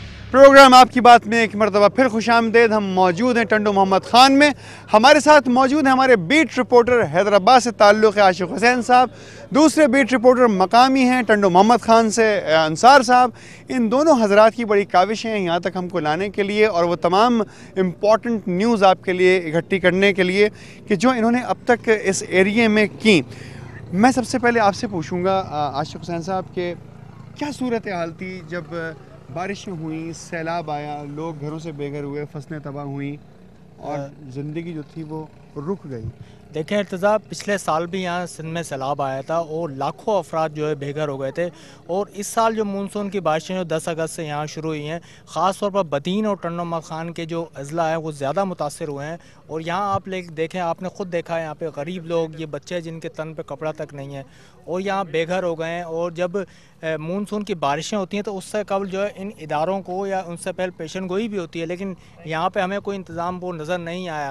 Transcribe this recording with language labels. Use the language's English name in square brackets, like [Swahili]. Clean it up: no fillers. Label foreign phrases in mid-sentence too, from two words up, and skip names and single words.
[Urdu] پروگرام آپ کی بات میں ایک مرتبہ پھر خوش آمدید. ہم موجود ہیں ٹنڈو محمد خان میں. ہمارے ساتھ موجود ہیں ہمارے [English] beat reporter [Urdu] حیدرآباد سے تعلق ہے عاشق حسین صاحب، دوسرے [English] beat reporter [Urdu] مقامی ہیں ٹنڈو محمد خان سے انصار صاحب. ان دونوں حضرات کی بڑی کاوش ہیں یہاں تک ہم کو لانے کے لیے اور وہ تمام [English] important news [Urdu] آپ کے لیے اکٹھی کرنے کے لیے کہ جو انہوں نے اب تک اس ایریے میں کی. میں سب سے پہلے آپ سے پوچھوں گا عاشق حسین صاحب کے کیا صورت حال تھی جب بارشیں ہوئی، سیلاب آیا، لوگ گھروں سے بے گھر ہوئے، فصلیں تباہ ہوئی اور زندگی جو تھی وہ رک گئی. دیکھیں ارتضیٰ، پچھلے سال بھی یہاں سندھ میں سیلاب آیا تھا اور لاکھوں افراد جو ہے بے گھر ہو گئے تھے. اور اس سال جو مون سون کی بارشیں جو 10 اگست سے یہاں شروع ہوئی ہیں، خاص طور پر بدین اور ٹنڈو محمد خان کے جو اضلاع ہیں وہ زیادہ متاثر ہوئے ہیں. اور یہاں آپ دیکھیں، آپ نے خود دیکھا ہے یہاں پے غریب لوگ، یہ بچے جن کے تن پے کپڑا تک نہیں ہے اور یہاں بے گھر ہو گئے ہیں. اور جب مون سون کی بارشیں ہوتی ہیں تو اس سے قبل جو ہے ان اداروں کو یا ان سے پہلے پیشن گوئی بھی ہوتی ہے، لیکن یہاں پے ہمیں کوئی انتظام وہ نظر نہیں آیا.